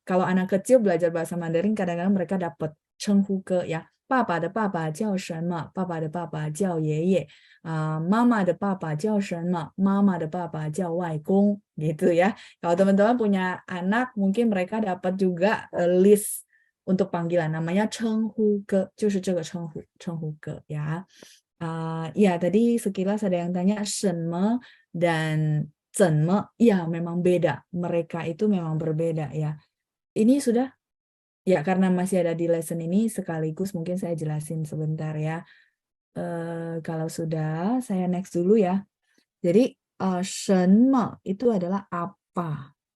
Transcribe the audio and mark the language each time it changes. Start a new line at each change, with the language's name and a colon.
Indonesian: Kalau anak kecil belajar bahasa Mandarin kadang-kadang mereka dapat 称呼歌 ya.
Chinese: 爸爸的爸爸叫什么?爸爸的爸爸叫爷爷. 妈妈的爸爸叫什么?妈妈的爸爸叫外公.
Indonesian: Gitu ya. Kalau teman-teman punya anak, mungkin mereka dapat juga list untuk panggilan.
Chinese: Namanya 称呼歌, 就是这个称呼歌 ya.
Indonesian: Ya, tadi sekilas ada yang tanya 什么 dan 怎么. Ya, memang beda. Mereka itu memang berbeda ya. Ini sudah. Ya, karena masih ada di lesson ini, sekaligus mungkin saya jelasin sebentar ya. Kalau sudah, saya next dulu ya. Jadi, 什么 itu adalah apa.